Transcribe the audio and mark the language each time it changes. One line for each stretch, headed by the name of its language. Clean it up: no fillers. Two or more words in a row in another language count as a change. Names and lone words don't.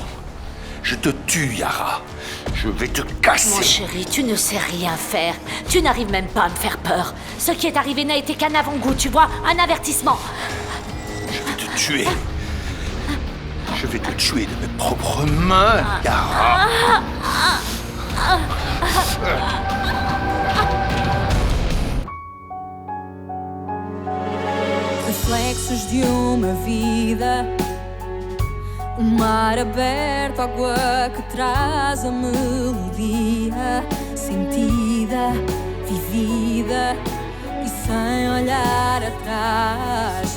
French: Je te tue, Yara. Je vais te casser. Mon chéri, tu ne sais rien faire. Tu n'arrives même pas à me faire peur. Ce qui est arrivé n'a été qu'un avant-goût, tu vois, un avertissement. Je vais te tuer. Je vais te tuer de mes propres mains, Yara.
Portuguese: Reflexos de uma vida, mar aberto, água que traz a melodia sentida, vivida e sem olhar atrás.